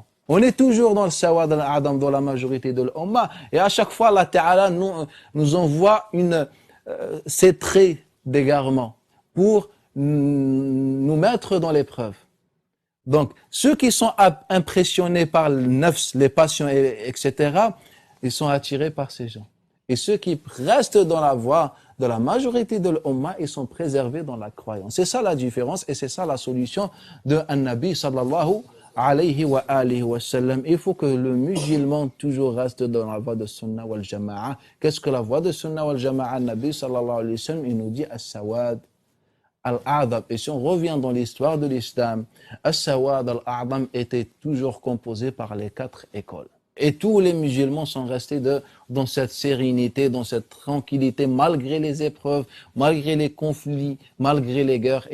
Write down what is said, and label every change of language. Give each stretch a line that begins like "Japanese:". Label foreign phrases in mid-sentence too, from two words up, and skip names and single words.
French: On est toujours dans le
Arabic: السواد الأعظم,
French: dans la majorité de l'umma, et à chaque fois,
Arabic: الله تعالى
French: nous envoie ces traits d'égarement pour nous mettre dans l'épreuve. Donc, ceux qui sont impressionnés par le nafs, les passions, etc., ils sont attirés par ces gens. Et ceux qui restent dans la voie de la majorité de l'Ummah, ils sont préservés dans la croyance. C'est ça la différence et c'est ça la solution de
Arabic: النبي صلى الله عليه وآله وسلم.
French: Il faut que le musulman toujours reste dans la voie de
Arabic: السنة والجماعة.
French: Qu'est-ce que la voie de
Arabic: السنة والجماعة? النبي صلى الله عليه وسلم,
French: il nous dit
Arabic: السواد الأعظم.
French: Et si on revient dans l'histoire de l'islam,
Arabic: السواد الأعظم
French: était toujours composé par les 4 écoles. Et tous les musulmans sont restés dans cette sérénité, dans cette tranquillité, malgré les épreuves, malgré les conflits, malgré les guerres.